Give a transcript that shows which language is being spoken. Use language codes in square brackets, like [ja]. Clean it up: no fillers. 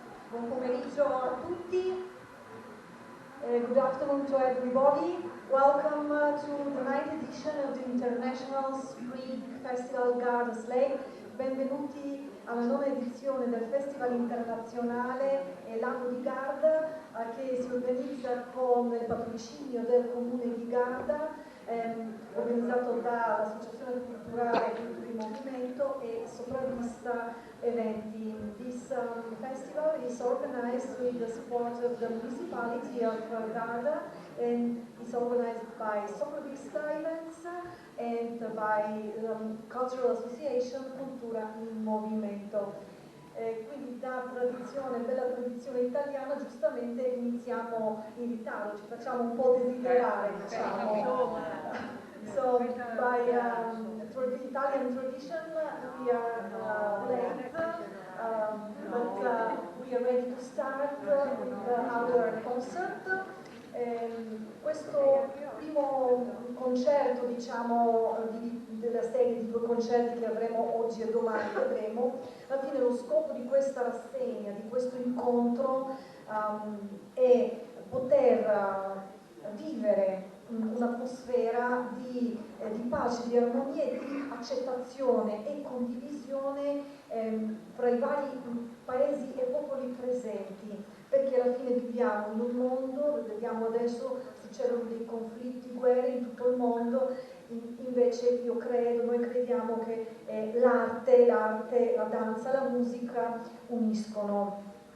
[it] Buon pomeriggio a tutti. [en] Good afternoon to everybody. Welcome to the 9th edition of the International Spring Festival Garda Slate. [it] Benvenuti alla 9ª edizione del Festival internazionale L'anno di Garda, che si organizza con il patrocinio del Comune di Garda, organizzato dall'Associazione Culturale Cultura in Movimento e Sopravvista Eventi. [en] This festival is organized with the support of the municipality of Garda, and is organized by Sopravvista Events and by Cultural Association Cultura in Movimento. [it] Quindi da tradizione, bella tradizione italiana, giustamente iniziamo in ci facciamo un po' desiderare, diciamo. [en] So by Italian tradition we are late, but we are ready to start with our concert. [it] Questo primo concerto, diciamo, della serie di 2 concerti che avremo oggi e domani, vedremo, alla fine lo scopo di questa rassegna, di questo incontro è poter vivere un'atmosfera di pace, di armonia e di accettazione e condivisione fra i vari paesi e popoli presenti, perché alla fine viviamo in un mondo, vediamo adesso succedono dei conflitti, guerre in tutto il mondo, invece noi crediamo che l'arte, la danza, la musica uniscono.